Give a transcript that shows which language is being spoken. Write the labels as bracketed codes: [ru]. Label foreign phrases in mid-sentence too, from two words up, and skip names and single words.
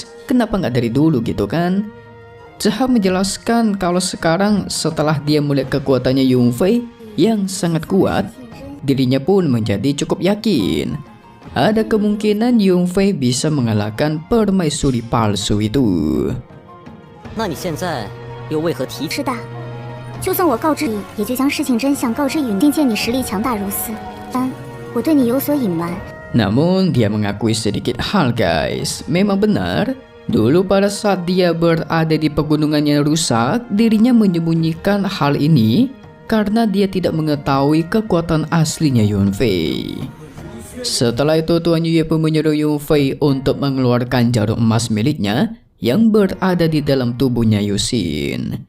[id] Kenapa nggak dari dulu gitu kan? Zha menjelaskan kalau sekarang setelah dia melihat kekuatannya Yunfei yang sangat kuat, dirinya pun menjadi cukup yakin ada kemungkinan Yunfei bisa mengalahkan permaisuri palsu itu. [zh] 那你现在又为何提起？是的，就算我告知你，也就将事情真相告知于你。并见你实力强大如斯，但我对你有所隐瞒。 [id] Namun dia mengakui sedikit hal, guys. Memang benar, dulu pada saat dia berada di pegunungan yang rusak, dirinya menyembunyikan hal ini karena dia tidak mengetahui kekuatan aslinya Yunfei. Setelah itu Tuan Yuye pun menyuruh Yunfei untuk mengeluarkan jarum emas miliknya yang berada di dalam tubuhnya Yusin.